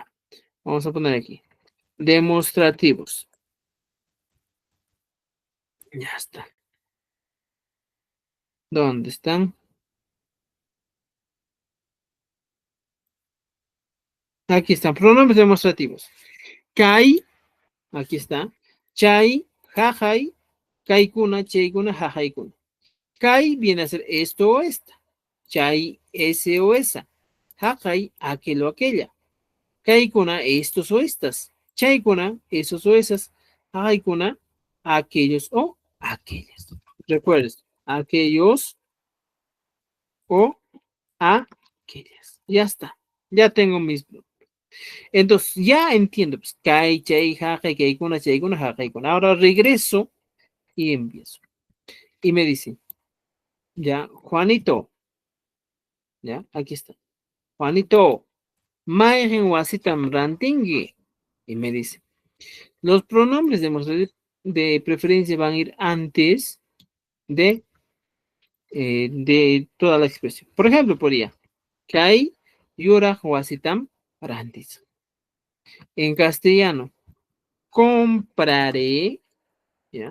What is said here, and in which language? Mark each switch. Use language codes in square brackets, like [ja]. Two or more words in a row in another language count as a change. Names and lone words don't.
[es] Vamos a poner aquí. Demostrativos. Ya está. ¿Dónde están? Aquí están. Pronombres demostrativos. Kai, aquí está. [qu] Chai, jajai, kaikuna, cheikuna, jajaikuna. [es] Kai viene a ser esto o esta. Chai, ese o esa. Jajai, aquel o aquella. Kaikuna, estos o estas. Chaikuna, esos o esas. Jajaikuna, aquellos o aquellas. Recuerdes, aquellos o aquellas. Ya está. Ya tengo mis. Entonces, ya entiendo. Pues, [qu] kai, chai, jaja, kaikuna, chaikuna, jajaikuna. [es] Ahora regreso y empiezo. Y me dice, ya, Juanito. Ya, aquí está. Juanito, [qu] Maejen wasitam rantingui. [es] Y me dice, los pronombres de preferencia van a ir antes de toda la expresión. Por ejemplo, podría, [qu] Kai, Yura, Wasitam, Rantis. [es] En castellano, compraré, ¿ya?